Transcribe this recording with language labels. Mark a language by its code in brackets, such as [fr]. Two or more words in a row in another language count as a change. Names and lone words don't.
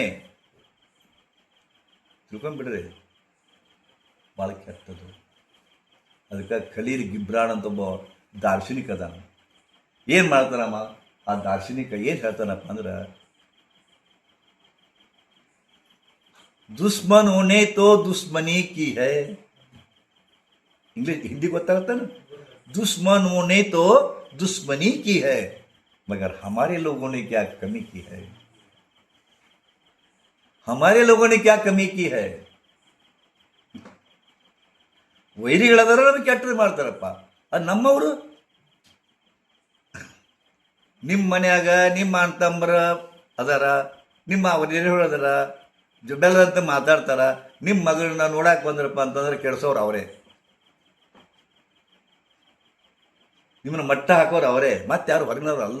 [kn] ತಿಳ್ಕೊಂಡ್ಬಿಡ್ರಿ, ಭಾಳ ಕೆಟ್ಟದು. ಅದಕ್ಕೆ ಖಲೀಲ್ ಗಿಬ್ರಾನ್ ಅಂತ ಒಬ್ಬ ದಾರ್ಶನಿಕ ಅದಾನ. ಏನು ಮಾಡ್ತಾನಮ್ಮ ಆ ದಾರ್ಶನಿಕ? ಏನು ಹೇಳ್ತಾನಪ್ಪ ಅಂದ್ರೆ, [hi] दुश्मन होने तो दुश्मनी की है. [kn] इंग्लिश हिंदी ಗೊತ್ತಾಗುತ್ತಾ? [hi] दुश्मन होने तो दुश्मनी की है, मगर हमारे लोगों ने क्या कमी की है? हमारे लोगों ने क्या कमी की है? [kn] ವೈರಿಗಳದಾರ ಕೆಟ್ಟದ್ದು ಮಾಡ್ತಾರಪ್ಪ. ಅದು ನಮ್ಮವರು. ನಿಮ್ಮ ಮನ್ಯಾಗ ನಿಮ್ಮ ಅಣ್ಣ ತಮ್ಮರ ಅದಾರ, ನಿಮ್ಮ ನೆರೆಹೊರೆ ಅದಾರ, ಬೆಲ್ಲದಂತ ಮಾತಾಡ್ತಾರ. ನಿಮ್ಮ ಮಗಳನ್ನ ನೋಡಕ್ಕೆ ಬಂದ್ರಪ್ಪ ಅಂತಂದ್ರೆ ಕೆಡ್ಸೋರು ಅವರೇ, ನಿಮ್ಮನ್ನ ಮಟ್ಟ ಹಾಕೋರು ಅವರೇ, ಮತ್ತೆ ಯಾರು ಹೊರಗಿನವ್ರು ಅಲ್ಲ.